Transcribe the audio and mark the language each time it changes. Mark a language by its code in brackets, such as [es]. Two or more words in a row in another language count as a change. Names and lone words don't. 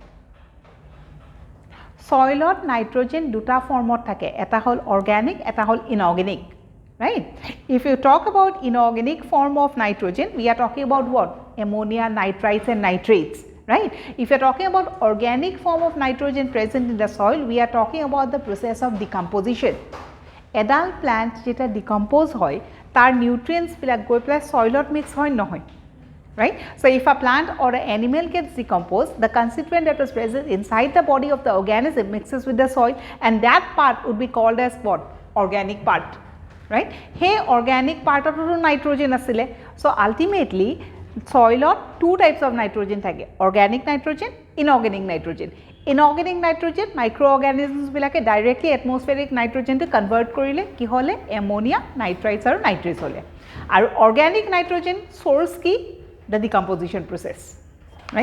[as] ছইলত নাইট্ৰ'জেন দুটা ফৰ্মত থাকে, এটা হ'ল অৰ্গানিক, এটা হ'ল ইনৰ্গানিক, ৰাইট? [en] If you talk about inorganic form of nitrogen, we are talking about what? Ammonia, nitrites and nitrates, right? If you are talking about organic form of nitrogen present in the soil, we are talking about the process of decomposition. [as] এডাল প্লাণ্ট যিটা ডিকম্প'জ হয়, তাৰ নিউট্ৰিয়েণ্টছ বিলাক গৈ পেলাই ছইলত মিক্স হয় নহয়. [en] Right? So, if a plant or an animal gets decomposed, the constituent that was present inside the body of the organism mixes with the soil, and that part would be called as what? Organic part, right? Hey, organic part of nitrogen asile. So, ultimately soil two types of nitrogen thake, organic nitrogen, inorganic nitrogen. Inorganic nitrogen microorganisms bilake directly atmospheric nitrogen to convert [as] কৰিলে কি হ'লে [en] ammonia, nitrites or nitrates hole. Aru organic nitrogen source ki the decomposition process, right?